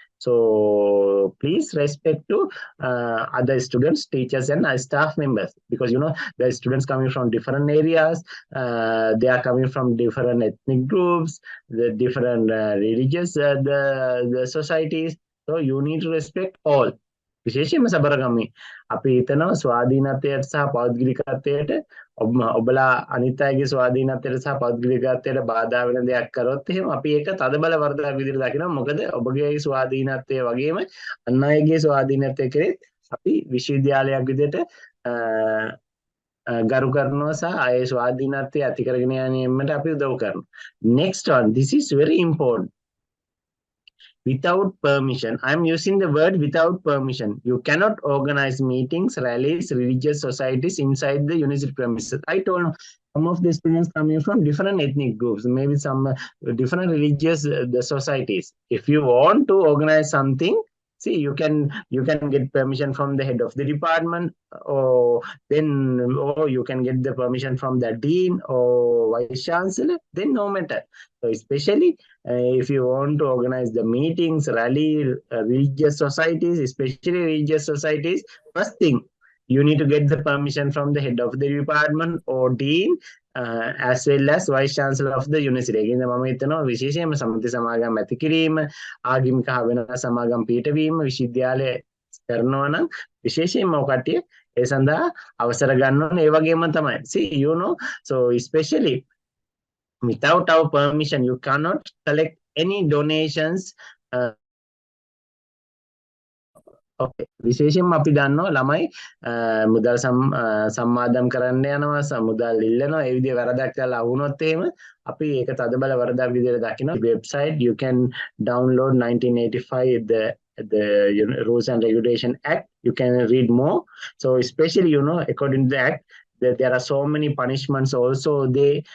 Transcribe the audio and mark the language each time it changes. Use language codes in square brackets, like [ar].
[en] So please respect to other students, teachers, and staff members because the students coming from different areas, they are coming from different ethnic groups, the different religious the societies. So you need to respect all. [si] විශේෂයෙන්ම සබරගමේ අපි හිතනවා ස්වාධීනත්වයට සහ පෞද්ගලිකත්වයට ඔබලා අනිත් අයගේ ස්වාධීනත්වයට සහ පෞද්ගලිකත්වයට බාධා වෙන දෙයක් කරොත් එහෙම අපි ඒක තදබල වරදක් විදිහට දකිනවා මොකද ඔබගේ ස්වාධීනත්වය වගේම අන් අයගේ ස්වාධීනත්වය කෙරෙහි අපි විශ්වවිද්‍යාලයක් විදිහට ගරු කරනවා සහ අය ස්වාධීනත්වය ඇති කරගෙන යෑමට අපි උදව් කරනවා. [en] Next one, this is very important. Without permission. I'm using the word without permission. You cannot organize meetings, rallies, religious societies inside the university premises. I told some of the students coming from different ethnic groups, maybe some different religious the societies. If you want to organize something, see, you can get permission from the head of the department, or you can get the permission from the dean or vice chancellor. Then no matter. So especially if you want to organize the meetings, rally, religious societies, especially religious societies, first thing you need to get the permission from the head of the department or dean. As well as vice chancellor of the university. [si] ඒකින්ද මම හිතනවා විශේෂයෙන්ම සමිති සමාගම් ඇති කිරීම, ආගමික හා වෙනත් සමාගම් පිටවීම විශ්වවිද්‍යාලය කරනවා නම් විශේෂයෙන්ම ඔකටිය ඒ සඳහා අවසර ගන්න ඕනේ. ඒ වගේම තමයි. [en] See, so especially without our permission, you cannot collect any donations. Okay. [si] විශේෂයෙන්ම අපි දන්නවා ළමයි මුදල් සම්මාදම් කරන්න යනවා මුදල් ඉල්ලනවා ඒ විදිහේ වැරදක් කළා වුණොත් එහෙම අපි ඒක තදබල වරදක් විදිහට දකිනවා [en] website you can download 1985 the rules and regulation act you can read more so especially according to the act there are so many punishments also they